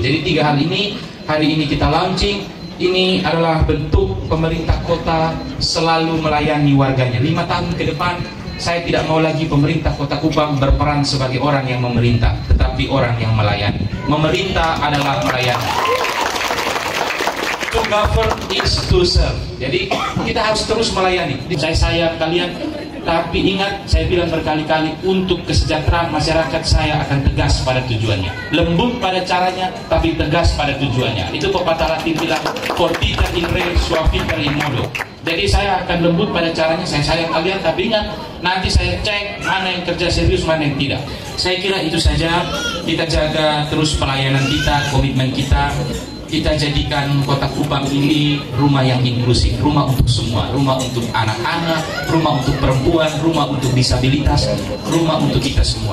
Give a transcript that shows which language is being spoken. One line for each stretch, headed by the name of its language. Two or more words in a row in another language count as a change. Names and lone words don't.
Indonesian: Jadi 3 hal ini hari ini kita launching. Ini adalah bentuk pemerintah kota selalu melayani warganya. 5 tahun ke depan saya tidak mau lagi pemerintah Kota Kupang berperan sebagai orang yang memerintah, tetapi orang yang melayani. Memerintah adalah melayani.
English: To govern is to serve.
Indonesian: Jadi kita harus terus melayani. Saya sayang kalian, tapi ingat saya bilang berkali-kali, untuk kesejahteraan masyarakat saya akan tegas pada tujuannya. Lembut pada caranya, tapi tegas pada tujuannya. Itu pepatah Latin bilang,
Latin: fortiter in re, suaviter in modo.
Indonesian: Jadi saya akan lembut pada caranya, saya sayang kalian, tapi ingat, nanti saya cek mana yang kerja serius, mana yang tidak. Saya kira itu saja, kita jaga terus pelayanan kita, komitmen kita. Kita jadikan Kota Kupang ini rumah yang inklusif, rumah untuk semua, rumah untuk anak-anak, rumah untuk perempuan, rumah untuk disabilitas, rumah untuk kita semua.